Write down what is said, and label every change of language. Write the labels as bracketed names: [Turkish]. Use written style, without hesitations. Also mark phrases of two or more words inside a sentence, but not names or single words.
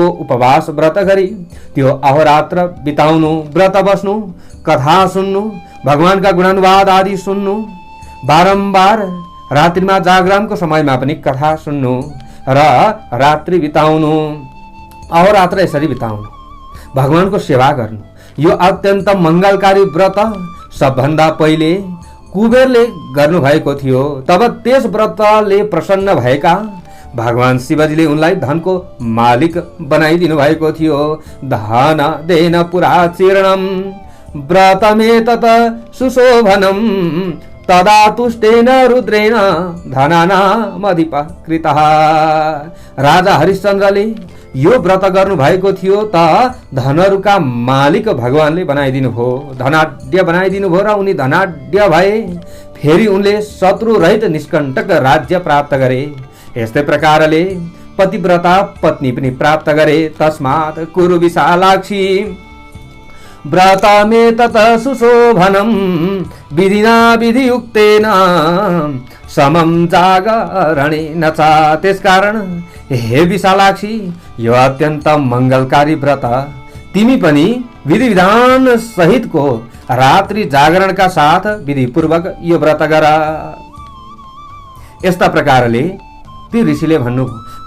[Nepali] उपवास व्रत गरी त्यो अहोरात्र बिताउनु, व्रत बस्नु, कथा सुन्नु, भगवानका गुणानुवाद आदि सुन्नु, बारम्बार रात्रिमा जागरणको समयमा पनि कथा सुन्नु र रात्रि बिताउनु, अहोरात्र यसरी बिताउनु, भगवानको सेवा गर्नु, यो अत्यन्त मंगलकारी व्रत सबभन्दा पहिले कुबेरले गर्नुभएको थियो। तब त्यस व्रतले प्रसन्न भएका भगवान शिवजीले उनलाई धनको मालिक बनाइदिनु भएको थियो। [Sanskrit] धन देन पुरा चीर्णम व्रतमेतत सुशोभनम तदा तुष्टेन रुद्रेण धनानामधिपः कृतः। [Nepali] राजा हरिश्चन्द्रले यो व्रत गर्नु भएको थियो त धनहरूका मालिक भगवानले बनाइदिनु भयो, धनाढ्य बनाइदिनु भयो र उनी धनाढ्य भए। फेरि उनले शत्रु रहित निष्कण्टक राज्य प्राप्त गरे। यस्तै प्रकारले पतिव्रता पत्नी पनि प्राप्त गरे। [Sanskrit] तस्मात् कुरु विशालाक्षी व्रतमेतत् सुशोभनं विधिना विधियुक्तेन समं जागरणेन च। [Nepali] त्यसकारण हे विशालाक्षी, यो अत्यन्त मङ्गलकारी व्रत तिमी पनि विधि विधान सहितको रात्रि जागरणका साथ विधिपूर्वक यो व्रत गर। यस्ता प्रकारले ती ऋषिले भन्नुभयो।